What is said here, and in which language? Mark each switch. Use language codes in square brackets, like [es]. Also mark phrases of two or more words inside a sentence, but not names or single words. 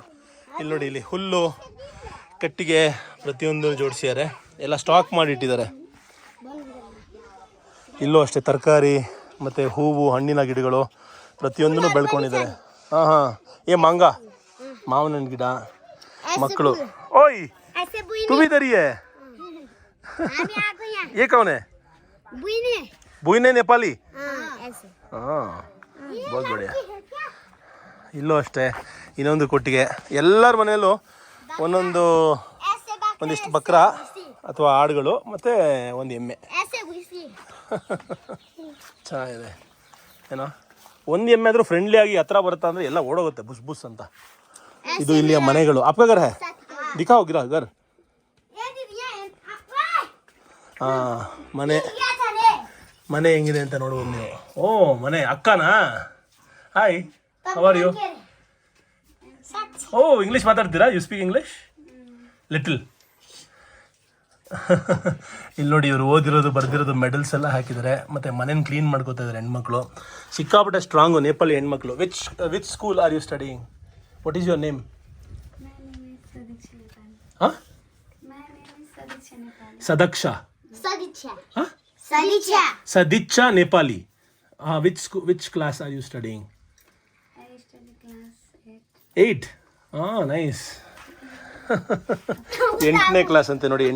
[kn] ಇಲ್ಲಿ ನೋಡಿ, ಇಲ್ಲಿ ಹುಲ್ಲು ಕಟ್ಟಿಗೆ ಪ್ರತಿಯೊಂದು ಜೋಡಿಸಿದ್ದಾರೆ, ಎಲ್ಲ ಸ್ಟಾಕ್ ಮಾಡಿಟ್ಟಿದ್ದಾರೆ. ಇಲ್ಲೂ ಅಷ್ಟೇ ತರಕಾರಿ ಮತ್ತು ಹೂವು ಹಣ್ಣಿನ ಗಿಡಗಳು ಪ್ರತಿಯೊಂದನ್ನು ಬೆಳ್ಕೊಂಡಿದ್ದಾರೆ. ಹಾಂ ಹಾಂ, ಮಾಂಗ ಮಾವಿನ ಹಣ್ಣು ಗಿಡ, ಮಕ್ಕಳು. [hi] ಓಯ್ तू भी इधर ही है ये कौन है बुईने नेपाली हाँ बहुत बढ़िया. [kn] ಇಲ್ಲೂ ಅಷ್ಟೇ ಇನ್ನೊಂದು ಕೊಟ್ಟಿಗೆ. ಎಲ್ಲರ ಮನೆಯಲ್ಲೂ ಒಂದಿಷ್ಟು ಬಕ್ರ ಅಥವಾ ಆಡುಗಳು ಮತ್ತು ಒಂದು ಎಮ್ಮೆ. ಚೆನ್ನಾಗಿದೆ ಏನೋ. ಒಂದು ಎಮ್ಮೆ ಆದರೂ ಫ್ರೆಂಡ್ಲಿ ಆಗಿ ಹತ್ರ ಬರುತ್ತಾ ಅಂದರೆ ಎಲ್ಲ ಓಡೋಗುತ್ತೆ ಬುಸ್ ಬುಸ್ ಅಂತ. ಇದು ಇಲ್ಲಿಯ ಮನೆಗಳು. [hi] आपका घर है दिखाओ गिरा घर. [kn] ಹಾಂ, ಮನೆ ಹೆಂಗಿದೆ ಅಂತ ನೋಡ್ಬೋದು ನೀವು. ಓ ಮನೆ ಅಕ್ಕನಾ? [en] hi, how are you? [kn] ಓ ಇಂಗ್ಲೀಷ್ ಮಾತಾಡ್ತೀರಾ? [en] you speak English little. [kn] ಇಲ್ಲಿ ನೋಡಿ, ಇವರು ಓದಿರೋದು ಬರ್ದಿರೋದು ಮೆಡಲ್ಸ್ ಎಲ್ಲ ಹಾಕಿದ್ದಾರೆ. ಮತ್ತು ಮನೇನ ಕ್ಲೀನ್ ಮಾಡ್ಕೋತಾ ಇದ್ದಾರೆ ಹೆಣ್ಮಕ್ಳು. ಸಿಕ್ಕಾಪಟ್ಟೆ ಸ್ಟ್ರಾಂಗು ನೇಪಾಳಿ ಹೆಣ್ಮಕ್ಳು. [en] which school are you studying? what is your name? ಹಾಂ, ಸದಕ್ಷಾ ಸದಿಚ್ಛಾ ನೇಪಾಲಿ. which class are you studying? 8. [kn] ಹಾಂ, ನೈಸ್. 8ನೇ ಕ್ಲಾಸ್ ಅಂತೆ ನೋಡಿ.